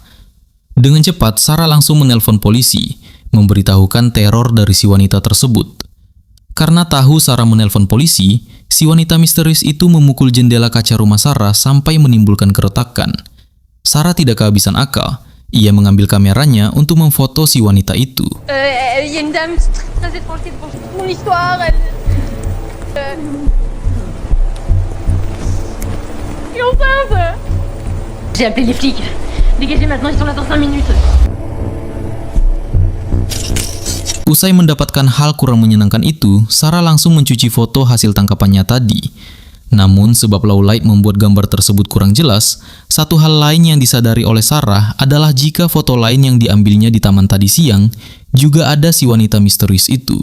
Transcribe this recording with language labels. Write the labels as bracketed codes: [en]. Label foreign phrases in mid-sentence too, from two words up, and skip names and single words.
[id] Dengan cepat, Sarah langsung menelpon polisi, memberitahukan teror dari si wanita tersebut. Karena tahu Sarah menelpon polisi, si wanita misterius itu memukul jendela kaca rumah Sarah sampai menimbulkan keretakan. Sarah tidak kehabisan akal. Ia mengambil kameranya untuk memfoto si wanita itu. [fr] Il y a une dame très étrange pour mon histoire. Elle est enceinte. J'ai appelé les flics. Dégagez maintenant, ils sont là dans 5 minutes. [id] Usai mendapatkan hal kurang menyenangkan itu, Sarah langsung mencuci foto hasil tangkapannya tadi. Namun, sebab [en] low light [id] membuat gambar tersebut kurang jelas, satu hal lain yang disadari oleh Sarah adalah jika foto lain yang diambilnya di taman tadi siang juga ada si wanita misterius itu.